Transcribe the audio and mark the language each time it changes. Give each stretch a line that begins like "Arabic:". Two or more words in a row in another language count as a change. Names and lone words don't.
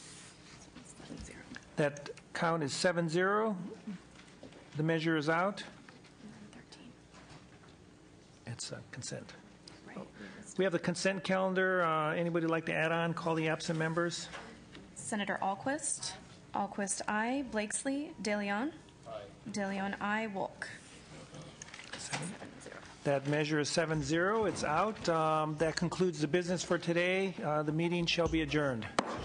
English: That count is 7-0. The measure is out. It's consent. We have the consent calendar. Anybody like to add on? Call the absent members. Senator Alquist. Alquist, aye. Blakesley. De Leon. Aye. De Leon, aye. Wolk. That measure is 7-0. It's out. That concludes the business for today. The meeting shall be adjourned.